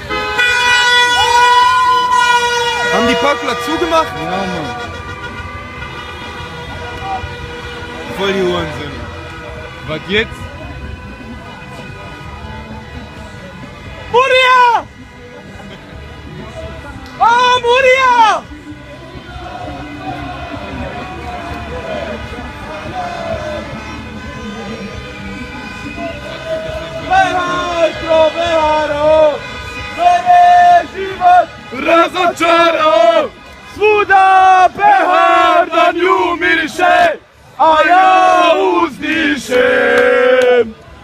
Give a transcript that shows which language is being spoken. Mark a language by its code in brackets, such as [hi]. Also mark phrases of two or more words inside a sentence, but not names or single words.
[de] Haben die Parkplatz zugemacht? Ja, Mann. Voll die Hurensohn. Was jetzt? [bs] Muria! Oh, Muria! Beharo! Bene život! Razočarao! Svuda Behar na nju miriše, a ja uzdišem!